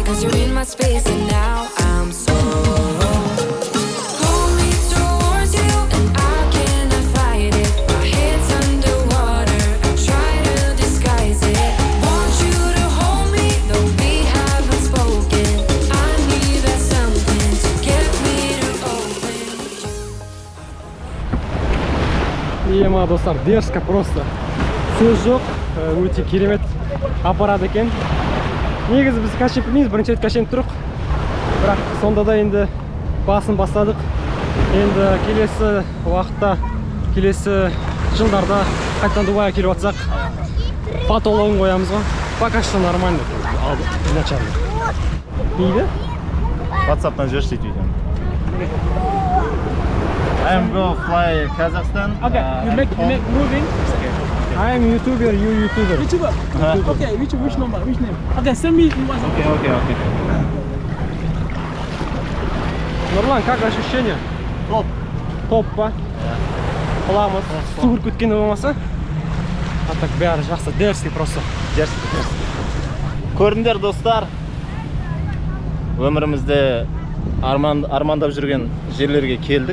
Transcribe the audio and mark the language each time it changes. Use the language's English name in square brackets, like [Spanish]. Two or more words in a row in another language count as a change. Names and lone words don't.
[English] Cause you're in my space and now I'm so. Pull me towards you and I cannot fight it. My head's underwater, I try to disguise it. Want you to hold me, though we haven't spoken. I need that something to get me to open. [Kazakh] Ема достар, [Russian] дерзко просто. [Kazakh] Сөз жоқ, өте керемет аппарат екен. Негізі біз качеп білмейміз, бірінші рет каченіп тұрық. Бірақ сонда да енді басын бастадық. Енді келесі уақытта, келесі жылдарда қайтадан Дубайға келіп жатсақ, потологын қоямыз ғой. [Russian] Пока что нормально. Изначально. [Kazakh] Дейді? WhatsApp-тан жіберші дейді видеоны. [English] I am go fly Kazakhstan. Okay, you make moving. I am YouTuber, you YouTuber. YouTuber. Okay, which number? Which name? Okay, send me in WhatsApp. Okay. [Russian] Нурлан, как ощущение? Топ. [Kazakh] Топ па? Құламыз. Су бүркіткені болмаса? А так бәрі жақсы, [Russian] дерзкий просто. [Kazakh] Дерзкий. Көрдіңдер достар. Өмірімізде армандап жүрген жерлерге келдік.